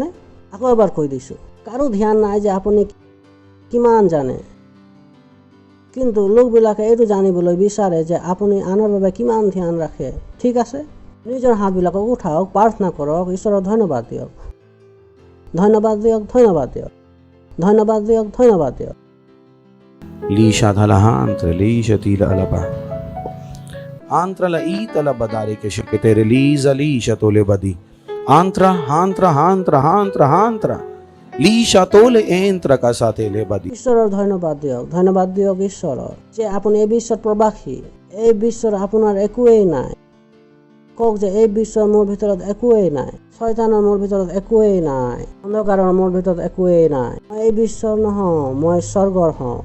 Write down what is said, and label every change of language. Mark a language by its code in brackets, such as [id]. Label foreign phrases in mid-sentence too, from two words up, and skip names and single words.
[as] আকৌ এবাৰ কৈ দিছোঁ, কাৰো ধ্যান নাই যে আপুনি কিমান জানে। কিন্তু লোকবিলাকে এইটো জানিবলৈ বিচাৰে যে আপুনি আনৰ বাবে কিমান ধ্যান ৰাখে। ঠিক আছে, নিজৰ হাতবিলাকক উঠাওক, প্ৰাৰ্থনা কৰক, ঈশ্বৰৰ ধন্যবাদ দিয়ক, ধন্যবাদ দিয়ক, ধন্যবাদ দিয়ক, ধন্যবাদ দিয়ক, ধন্যবাদ দিয়ক। Lisha dhalahantra, lisha tila alaba. Antra la itala badari ke shikete release lisha tole badi. Antra, hantra, hantra, hantra, hantra. Lisha tole entra ka sathe le badi. ঈশ্বৰৰ ধন্যবাদ দিয়ক, ধন্যবাদ দিয়ক ঈশ্বৰৰ যে আপুনি এই বিশ্বৰ প্ৰবাসী। এই বিশ্বৰ আপোনাৰ একোৱেই নাই। কওক যে এই বিশ্বৰ মোৰ ভিতৰত একোৱেই নাই, শয়তানৰ মোৰ ভিতৰত একোৱেই নাই, অন্ধকাৰৰ মোৰ ভিতৰত একোৱেই নাই। মই এই বিশ্বৰ নহওঁ, মই স্বৰ্গৰ হওঁ।